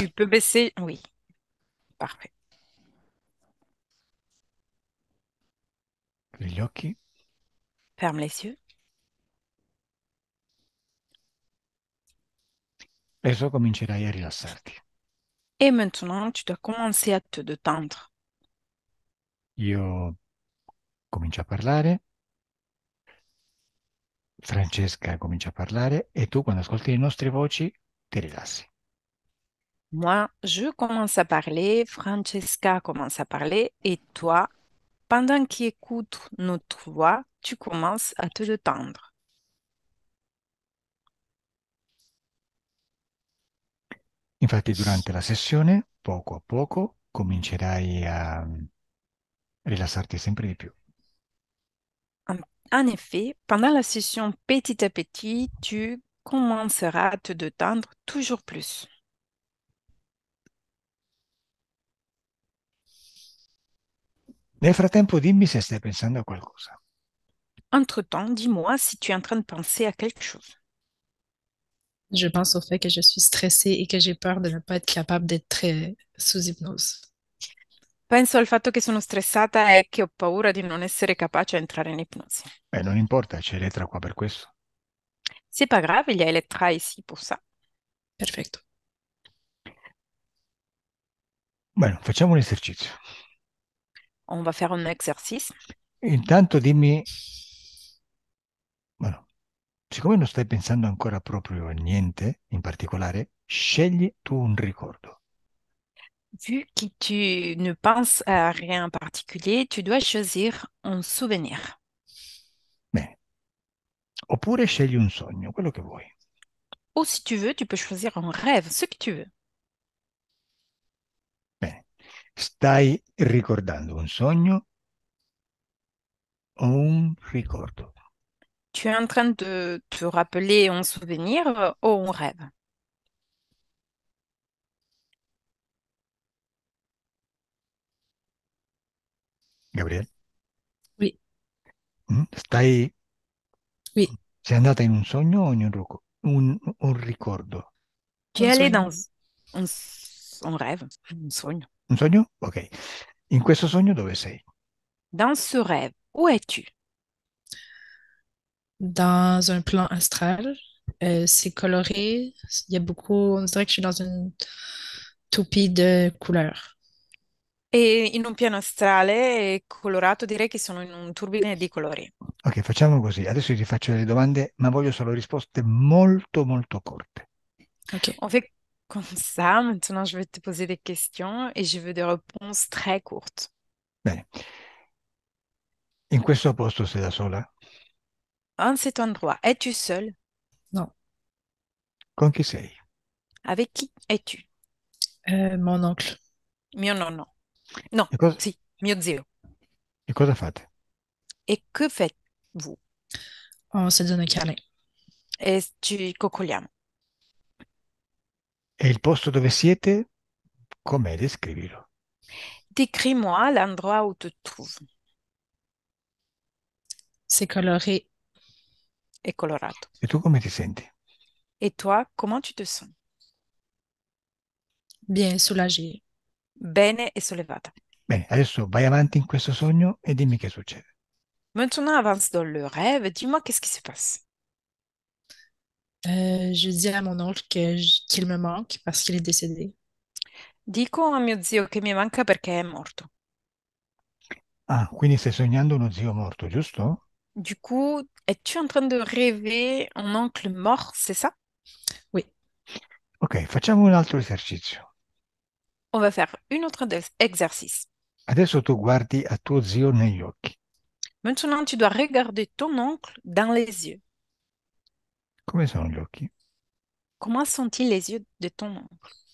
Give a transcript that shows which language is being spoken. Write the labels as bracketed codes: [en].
[fr] Tu peux baisser? Oui, parfait. [it] chiudi gli occhi. [fr] Ferme les yeux. [it] Adesso comincerai a rilassarti. [fr] Et maintenant, tu dois commencer à te détendre. [it] Io comincio a parlare, Francesca comincia a parlare e tu quando ascolti le nostre voci ti rilassi. [fr] Moi, je commence à parler, Francesca commence à parler, et toi, pendant qu'il écoute notre voix, tu commences à te détendre. [it] Infatti durante la sessione, poco a poco, comincerai a rilassarti sempre di più. [fr] En, en effet, pendant la session petit à petit, tu commenceras à te détendre toujours plus. [it] Nel frattempo dimmi se stai pensando a qualcosa. [fr] Entre-temps, dis-moi si tu es en train de penser à quelque chose. Je pense au fait que je suis stressée et que j'ai peur de ne pas être capable d'être très sous hypnose. [it] Penso al fatto che sono stressata e che ho paura di non essere capace a entrare in ipnosi. Non importa, c'è Elettra qua per questo. [fr] C'est pas grave, il y a Elettra ici pour ça. [it] Perfetto. Bene, facciamo un esercizio. [fr] On va faire un exercice. [it] Intanto dimmi, bueno, siccome non stai pensando ancora proprio a niente in particolare, scegli tu un ricordo. [fr] Vu que tu ne penses à rien en particulier, tu dois choisir un souvenir. [it] Bene. Oppure scegli un sogno, quello che vuoi. [fr] Ou si tu veux, tu peux choisir un rêve, ce que tu veux. [it] Bene. Stai ricordando un sogno o un ricordo? [fr] Tu es en train de te rappeler un souvenir ou un rêve. [it] Gabriele? [fr] Oui, [it] Stai... [fr] oui, [it] Sei andata in un sogno o in un ricordo? [fr] Tu es un allé [es] sueño. [fr] dans un rêve, [it] un sogno. Un sogno? Ok. In questo sogno dove sei? [fr] Dans ce rêve, où es-tu? Dans un plan astral, c'est coloré. Il y a beaucoup, on dirait que je suis dans une toupie de couleurs. [it] E in un piano astrale colorato, direi che sono in un turbine di colori. Ok, facciamo così. Adesso ti faccio delle domande, ma voglio solo risposte molto, molto corte. OK. [fr] On fait comme ça. Maintenant, je vais te poser des questions et je veux des réponses très courtes. [it] Bene. In questo posto sei da sola? [fr] En cet endroit, es-tu seul? Non. [it] Con chi sei? [fr] Avec qui es-tu? Mon oncle. [it] Mio nonno. No, E cosa, sì, mio zio. e cosa fate? [fr] Et que faites-vous? On se donne un câlin. [it] E ci coccoliamo. E il posto dove siete? Com'è? Descrivilo. [fr] Décris-moi l'endroit où tu te trouves. C'est coloré. [it] È colorato. E tu come ti senti? [fr] Et toi, comment tu te sens? Bien soulagé. [it] Bene e sollevata. Bene, adesso vai avanti in questo sogno e dimmi che succede. [fr] Maintenant, avance dans le rêve. Dis-moi qu'est-ce qui se passe. Je dis à mon oncle qu'il me manque parce qu'il est décédé. [it] Dico a mio zio che mi manca perché è morto. Ah, quindi stai sognando uno zio morto, giusto? [fr] Du coup, es-tu en train de rêver un oncle mort, c'est ça? Oui. [it] Ok, facciamo un altro esercizio. [fr] On va faire une autre exercice. [it] Adesso tu guardi a tuo zio negli occhi. [fr] Maintenant, tu dois regarder ton oncle dans les yeux. [it] Come sono gli occhi? [fr] Comment sont-ils les yeux de ton oncle?